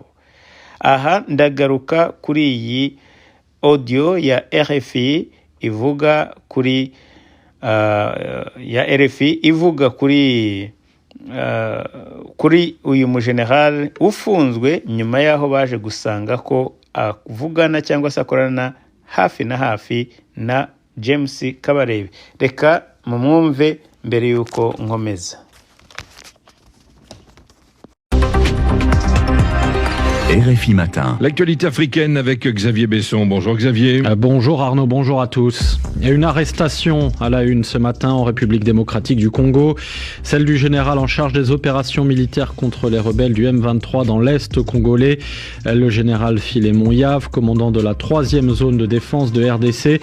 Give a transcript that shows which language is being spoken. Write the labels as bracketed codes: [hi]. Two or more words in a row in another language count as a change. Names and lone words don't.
[rw] Aha ndagaruka kuri iyi audio ya RFI ivuga kuri kuri uyu mujenerali ufunzwe nyuma yaho baje gusanga ko avugana cyangwa se akorana hafi na hafi na James Kabarebe. Reka mumwumve mbere yuko nkomeza. [fr] RFI Matin. L'actualité africaine avec Xavier Besson. Bonjour Xavier. Bonjour Arnaud, bonjour à tous. Il y a une arrestation à la une ce matin en République démocratique du Congo, celle du général en charge des opérations militaires contre les rebelles du M23 dans l'Est congolais, le général Philémon Yave, commandant de la 3e zone de défense de RDC.